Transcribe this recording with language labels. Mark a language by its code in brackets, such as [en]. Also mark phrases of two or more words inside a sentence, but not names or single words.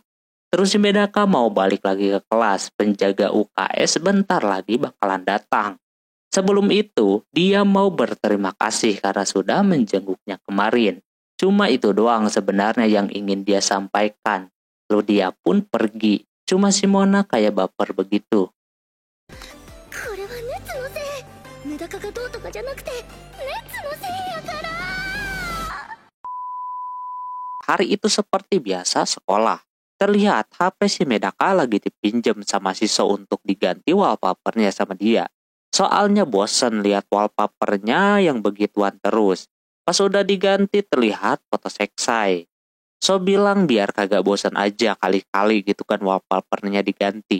[id] Terus si Medaka mau balik lagi ke kelas. Penjaga UKS bentar lagi bakalan datang. Sebelum itu, dia mau berterima kasih karena sudah menjenguknya kemarin. Cuma itu doang sebenarnya yang ingin dia sampaikan. Lalu dia pun pergi. Cuma si Mona kayak baper begitu. [ja] これは熱のせい。メダカがどうとかじゃなくて、熱のせいやから。 [id] Hari itu seperti biasa sekolah. Terlihat HP si Medaka lagi dipinjam sama Shiso untuk diganti wallpapernya sama dia. Soalnya bosen lihat wallpapernya yang begituan terus. Pas udah diganti terlihat foto seksai. So bilang biar kagak bosan aja kali-kali gitu kan wallpapernya diganti.